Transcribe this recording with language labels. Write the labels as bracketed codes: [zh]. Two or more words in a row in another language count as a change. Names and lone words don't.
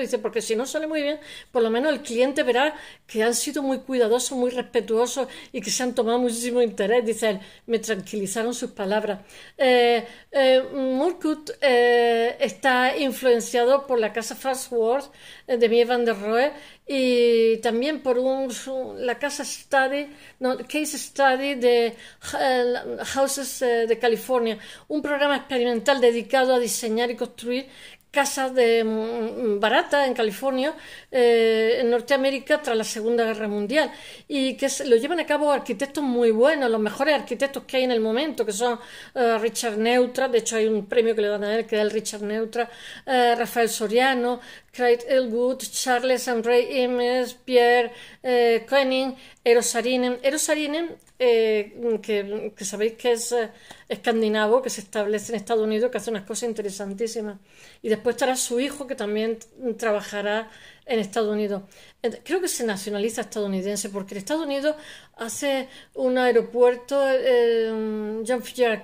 [es] Dice, porque si no sale muy bien, por lo menos el cliente verá que han sido muy cuidadosos, muy respetuosos y que se han tomado muchísimo interés. Dice él, me tranquilizaron sus palabras. Murcutt está influenciado por la casa Farnsworth de Mies van der Rohe, y también por la case study de Houses de California, un programa experimental dedicado a diseñar y construir casas baratas en California, en Norteamérica, tras la Segunda Guerra Mundial, y que lo llevan a cabo arquitectos muy buenos, los mejores arquitectos que hay en el momento, que son Richard Neutra. De hecho hay un premio que le dan a él, que es el Richard Neutra, Rafael Soriano, Craig Elwood, Charles André Imes, Pierre Koenig, Eero Saarinen. Eero Saarinen, que sabéis que es escandinavo, que se establece en Estados Unidos, que hace unas cosas interesantísimas. Y después estará su hijo, que también trabajará en Estados Unidos. Creo que se nacionaliza estadounidense, porque en Estados Unidos hace un aeropuerto, John F.